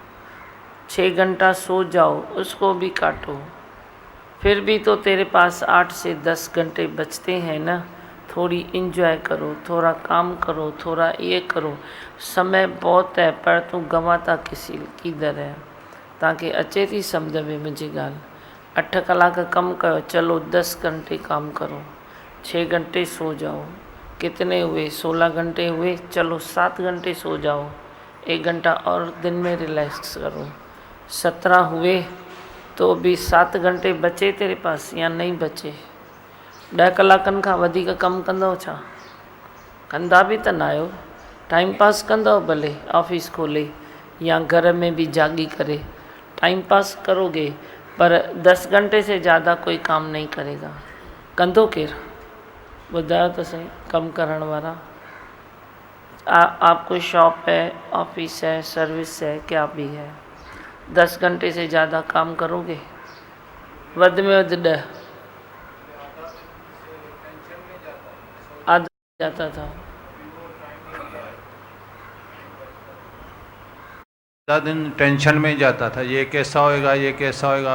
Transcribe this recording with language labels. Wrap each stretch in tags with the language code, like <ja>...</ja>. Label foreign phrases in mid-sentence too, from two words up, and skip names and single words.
<hi>6 घंटा सो जाओ, उसको भी काटो। फिर भी तो तेरे पास 8 से 10 घंटे बचते हैं ना। थोड़ी इंजॉय करो, थोड़ा काम करो, थोड़ा ये करो। समय बहुत है पर तू गंवाता किधर है।</hi> <sd>ताकि अचे थी सम्झ में मुंहिंजी ॻाल्हि। 8 कलाक कम कयो,</sd> <hi>चलो 10 घंटे काम करो, 6 घंटे सो जाओ। कितने हुए? 16 घंटे हुए, चलो 7 घंटे सो जाओ, 1 घंटा और दिन में रिलैक्स करो। 17 हुए तो भी 7 घंटे बचे तेरे पास या नहीं बचे?</hi> <sd>10 कलाकनि खां वधीक कमु कंदव छा? कंदा बि त न आहियो।</sd> <hi>टाइम पास कंदव भले ऑफिस खोले या घर में भी जागी करे, टाइम पास करोगे, पर 10 घंटे से ज़्यादा कोई काम नहीं करेगा।</hi> <sd>कंदो केरु ॿुधायो त सही? कमु करण वारा।</sd> <hi>आपको शॉप है, ऑफिस है, सर्विस है, क्या भी है, 10 घंटे से ज़्यादा काम करोगे? वध में वध 10 आधा जाता था। दिन टेंशन में जाता था, ये कैसा होएगा, ये कैसा होएगा।</hi>